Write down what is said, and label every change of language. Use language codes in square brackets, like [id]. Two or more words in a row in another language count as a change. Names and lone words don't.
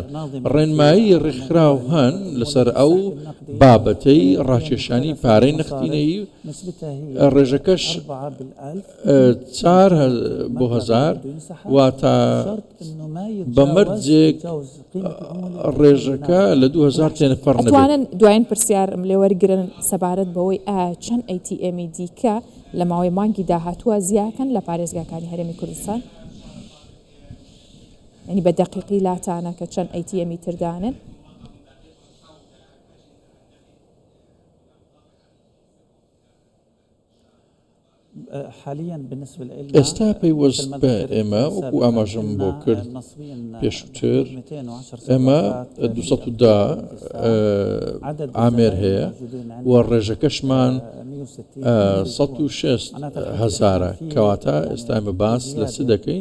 [ckb] ڕێنمایی ڕێکخراو هەن لەسەر ئەو بابەتەی ڕاکێشانی پارەی نەختینەیی، ڕێژەکەش 4 بۆ 1000 واتە بەمەرجێک ڕێژەکە لە 2000 تێنەفەڕ نەبێت. ئەتوانن دوایین پرسیارم لێ وەرگرن سەبارەت بەوەی چەند ئەیتیئەمی دیکە لە ماوەی مانگی داهاتووە زیاکەن لە پارێزگاکانی هەرێمی کوردستان؟ ینی بە دەقیقی لاتانە کە چەند ئەیتیئەمی تردانن؟ [ar] حاليا بالنسبة لنا [ckb] ئێستا پەیوەست بە ئێمە وەکو ئاماژەم بۆ کرد پێشووتر ئێمە 210 ئامێر هەیە و ڕێژەکەشمان 106,000 کەواتە ئێستا ئێمە باس لە چ دەکەین؟